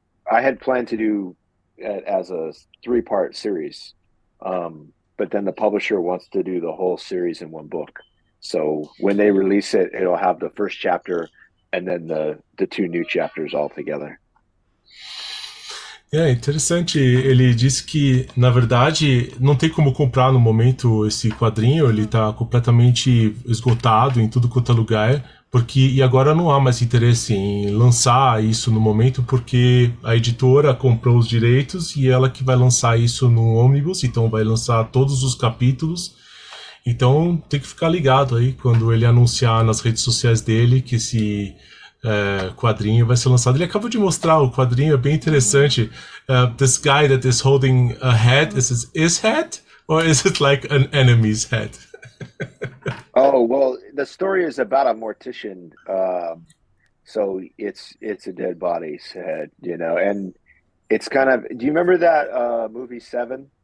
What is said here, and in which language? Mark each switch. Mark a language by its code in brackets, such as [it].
[en] I had planned to do it as a 3-part series. But then the publisher wants to do the whole series in one book. So when they release it, it'll have the first chapter and then the 2 new chapters all together. [pt] Interessante. Ele disse que, na verdade, não tem como comprar no momento esse quadrinho, ele está completamente esgotado em tudo quanto é lugar, e agora não há mais interesse em lançar isso no momento, porque a editora comprou os direitos e ela que vai lançar isso no ônibus, então vai lançar todos os capítulos. Então tem que ficar ligado aí quando ele anunciar nas redes sociais dele que esse quadrinho vai ser lançado. Ele acabou de mostrar o quadrinho, é bem interessante. [en] This guy that is holding a head, is it his head or is it like an enemy's head? Oh, well, the story is about a mortician. So it's a dead body's head, and it's kind of, do you remember that movie Seven?